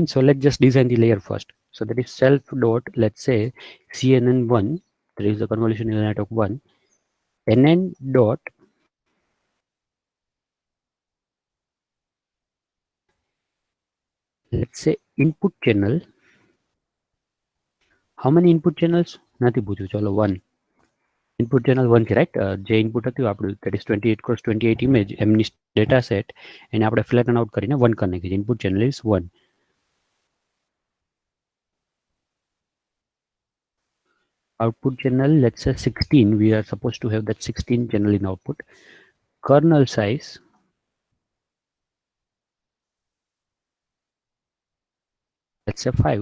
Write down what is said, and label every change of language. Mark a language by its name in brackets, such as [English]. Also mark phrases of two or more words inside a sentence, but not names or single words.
[English] So let's just design the layer first. So that is self dot, let's say CNN1, there is the convolution neural network 1, NN dot, let's say input channel. How many input channels? [Gujarati] નથી પૂછ્યું, ચલો 1. [English] Input channel [Gujarati] 1 છે, right? જે input હતું આપણું, [English] that is 28 cross 28 image MNIST data set, and [Gujarati] આપણે flatten out કરીને 1 કરી નાખી. [English] Input channel is 1. Output channel, let's say 16, we are supposed to have that 16 channel in output. Kernel size, let's say 5.